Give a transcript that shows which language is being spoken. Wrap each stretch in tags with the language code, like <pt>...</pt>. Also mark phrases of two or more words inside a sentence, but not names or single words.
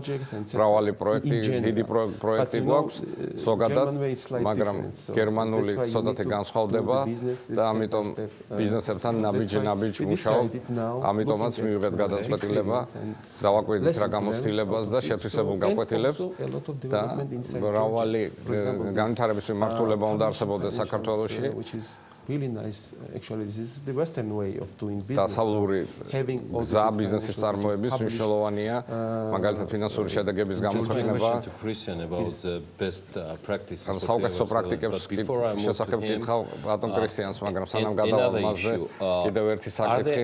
<ka>მრავალი პროექტი, დიდი პროექტი გვაქვს ზოგადად, მაგრამ გერმანული ცოტათი განსხვავდება და ამიტომ ბიზნესებთან ნაბიჯ მუშაობ. ამიტომაც მივიღეთ გადაწყვეტილება დავაკვირდით რა გამოცდილებას და შეთვისებულ გაკვეთილებს და მრავალი განვითარების მიმართულება უნდა არსებობდეს საქართველოში.</ka> <en>Really nice. Actually, this is the Western way of doing business.</en> <ka>დასავლური გზა ბიზნესის წარმოების მნიშვნელოვანია, მაგალითად ფინანსური შედეგების გამოყენება. საუკეთესო პრაქტიკებს შესახებ გითხავ ბატონ კრისტიანს, მაგრამ სანამ გადავალ მასზე, კიდევ ერთი საკითხი.</ka>